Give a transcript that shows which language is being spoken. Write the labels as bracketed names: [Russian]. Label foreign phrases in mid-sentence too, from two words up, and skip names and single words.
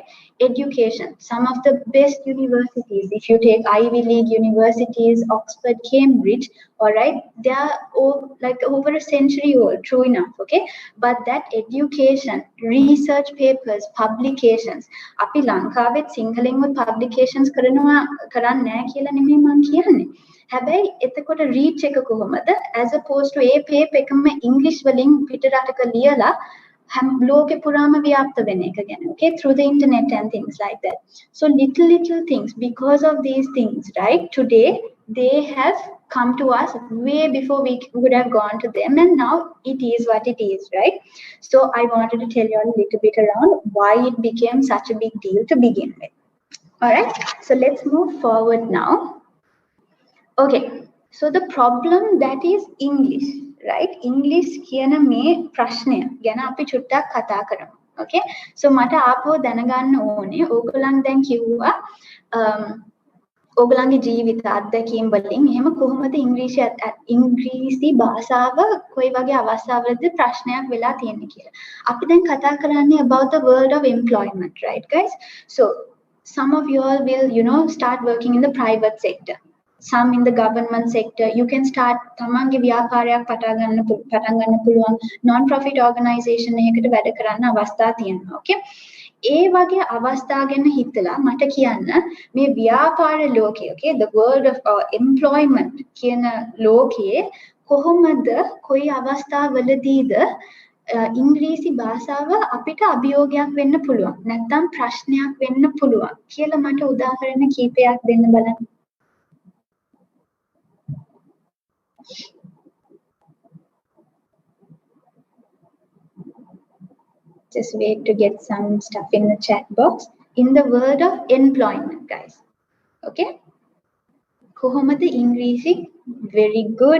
[English] Education, some of the best universities, if you take Ivy League universities, Oxford, Cambridge, all right, they are like over a century old, true enough, okay? But that education, research papers, publications, [Sinhala] අපි ලංකාවෙත් සිංහලෙන්වත් publications කරන්නේ නැහැ කියලා නෙමෙයි මම කියන්නේ. හැබැයි එතකොට reach එක කොහොමද [English] as opposed to [Sinhala] ඒ paper එකම English වලින් පිටරටක ලියලා හැම ලෝකෙ පුරාම ව්‍යාප්ත වෙන එක ගැන, [English] okay, through the internet and things like that. So little things, because of these things, right, today they have come to us way before we would have gone to them, and now it is what it is, right? So I wanted to tell you a little bit around why it became such a big deal to begin with. All right, so let's move forward now. Okay, so the problem that is English, right? [Sinhala] English කියන මේ ප්‍රශ්නය ගැන අපි චුට්ටක් කතා කරමු. [English] Okay, so [Sinhala] මට ආපහු දැනගන්න ඕනේ ඕගොල්ලන් දැන් කිව්වා ඕගොල්ලන්ගේ ජීවිත අත්දැකීම් වලින් එහෙම කොහොමද ඉංග්‍රීසි භාෂාව කොයි වගේ අවස්ථාවලද ප්‍රශ්නයක් වෙලා තියෙන්නේ කියලා. අපි දැන් කතා කරන්නේ [English] about the world of employment, right guys? So some of you all will, you know, start working in the private sector. Some in the government sector. You can start [Sinhala] තමන්ගේ ව්‍යාපාරයක් පටන් ගන්න පුළුවන් [English] non-profit organisation [Sinhala] එකකට වැඩ කරන්න අවස්ථා තියෙනවා. Okay, ඒ වගේ අවස්ථා ගැන හිතලා මට කියන්න මේ ව්‍යාපාර ලෝකයේ, [English] okay, the world of employment [Sinhala] කියන ලෝකයේ කොහොමද කොයි අවස්ථාවලදීද ඉංග්‍රීසි භාෂාව අපිට අභියෝගයක් වෙන්න පුළුවන් නැත්නම් ප්‍රශ්නයක් වෙන්න පුළුවන් කියලා මට උදාහරණ කීපයක් දෙන්න බලන්න. [English] Just wait to get some stuff in the chat box. In the world of employment, guys. Okay? [Sinhala] කොහොමද ඉංග්‍රීසි, [English] very good.